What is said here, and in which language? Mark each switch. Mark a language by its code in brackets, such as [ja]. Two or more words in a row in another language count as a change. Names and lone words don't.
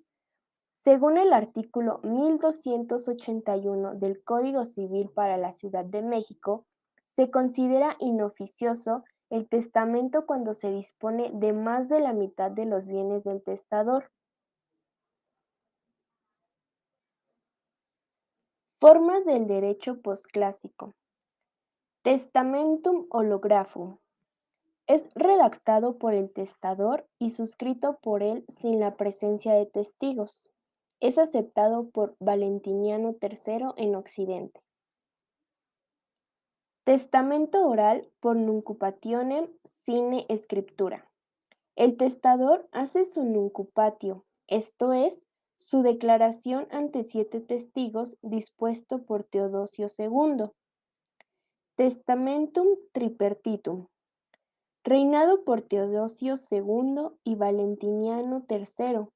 [es] Según el artículo 1281 del Código Civil para la Ciudad de México, se considera inoficioso el testamento cuando se dispone de más de la mitad de los bienes del testador. Formas del derecho posclásico. [la] Testamentum holographo. [es] Es redactado por el testador y suscrito por él sin la presencia de testigos. Es aceptado por Valentiniano III en Occidente. Testamento oral por [la] nuncupationem sine scriptura. [es] El testador hace su nuncupatio, esto es, su declaración ante 7 testigos dispuesto por Teodosio II. [la] Testamentum tripartitum. [es] Reinado por Teodosio II y Valentiniano III.